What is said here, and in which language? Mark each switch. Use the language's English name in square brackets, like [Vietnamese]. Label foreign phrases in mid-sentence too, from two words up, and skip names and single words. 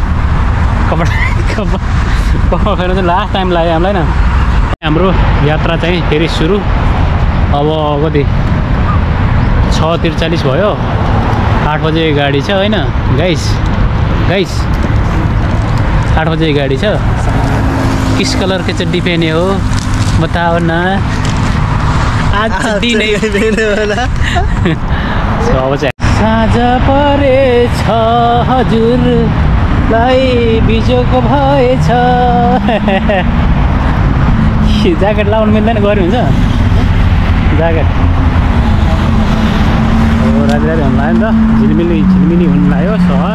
[Nepali] कपडा फेर्नु चाहिँ [English] last time [Nepali] लाग्यो हामीलाई न। हाम्रो यात्रा चाहिँ फेरि सुरु। अब कति 6:43 भयो। 8 बजे गाडी छ होइन गाइस। 8 बजे गाडी छ। [Hindi] किस कलर के चड्डी पहने हो बताओ न। आज चड्डी नहीं होला। [Nepali] सो अब चाहिँ साँझ परेछ हजुरलाई बिजोको भएछ। ज्याकेट लाउनु मिल्दैन, गऱ्यो हुन्छ ज्याकेट। राति हुन लाग्यो नि त, झिलमिली हुन लाग्यो सहर।